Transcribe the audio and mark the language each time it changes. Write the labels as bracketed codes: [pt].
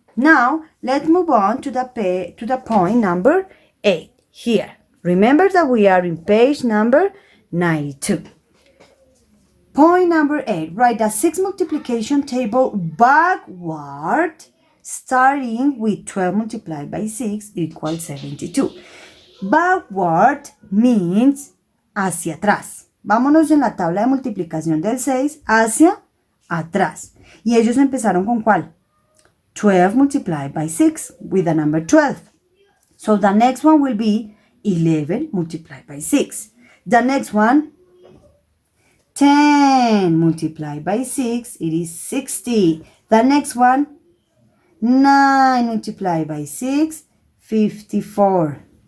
[en] Now, let's move on to the point number 8 here. Remember that we are in page number 92. Point number 8. Write the 6 multiplication table backward, starting with 12 multiplied by 6 equals 72. Backward means [es] hacia atrás. Vámonos en la tabla de multiplicación del 6 hacia atrás. ¿Y ellos empezaron con cuál? [en] 12 multiplied by 6 with the number 12. So the next one will be 11 multiplied by 6. The next one, 10 multiplied by 6, it is 60. The next one, 9 multiplied by 6, 54.